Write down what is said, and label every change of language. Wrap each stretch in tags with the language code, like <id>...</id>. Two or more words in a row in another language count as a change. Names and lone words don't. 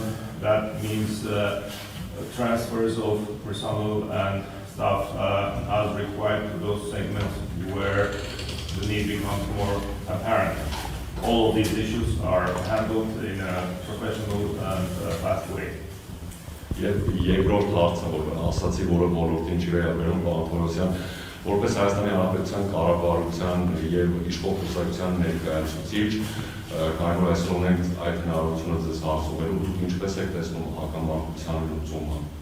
<en>That means transfers of personnel and staff as required to those segments where the need becomes more apparent. All of these issues are handled in a professional and fast way.</en> <hy>Երկրորդ հարցը, որ ասացի, որը ոլորտին չի վերաբերում, պարոն Թորոսյան, որպես Հայաստանի Հանրապետության կառավարության եւ իշխող կուսակցության ներկայացուցիչ, քանի որ այսօր ունենք այդ հնարավորությունը ձեզ հարցումելու, դուք ինչպես եք տեսնում հակամարտության լուծումը։</hy>